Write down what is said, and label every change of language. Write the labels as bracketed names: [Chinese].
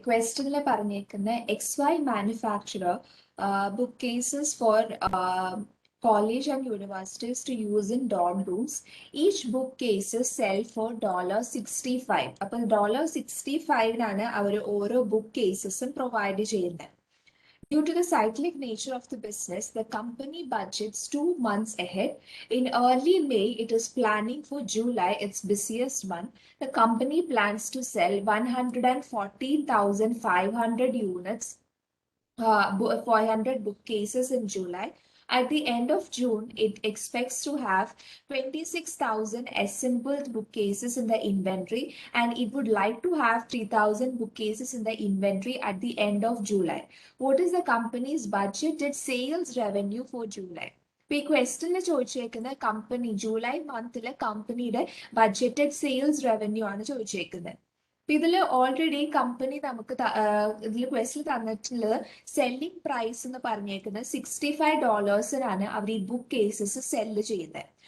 [Malayalam] ക്വസ്റ്റ്യനിൽ പറഞ്ഞേക്കുന്ന [English] XY manufacturer bookcases for college and universities to use in dorm rooms. Each bookcases sell for $65. [Malayalam] അപ്പം $65 അവർ ഓരോ book കേസസും provide ചെയ്യുന്നത്. [English] Due to the cyclic nature of the business, the company budgets 2 months ahead. In early May, it is planning for July, its busiest month. The company plans to sell 114,500 units, 400 bookcases in July. At the end of June, it expects to have 26,000 assembled bookcases in the inventory, and it would like to have 3,000 bookcases in the inventory at the end of July. What is the company's budgeted sales revenue for July? [Malayalam] ഇപ്പൊ ഈ ക്വസ്റ്റ്യനിൽ ചോദിച്ചേക്കുന്ന company July മന്തിലെ കമ്പനിയുടെ budgeted sales revenue ആണ് ചോദിച്ചേക്കുന്നത്. ഇതിൽ already company നമുക്ക് ഇതിൽ question തന്നിട്ടുള്ളത് selling price എന്ന് പറഞ്ഞേക്കുന്നത് $65 അവർ ഈ ബുക്ക് കേസസ് സെല്ല് ചെയ്യുന്നത്.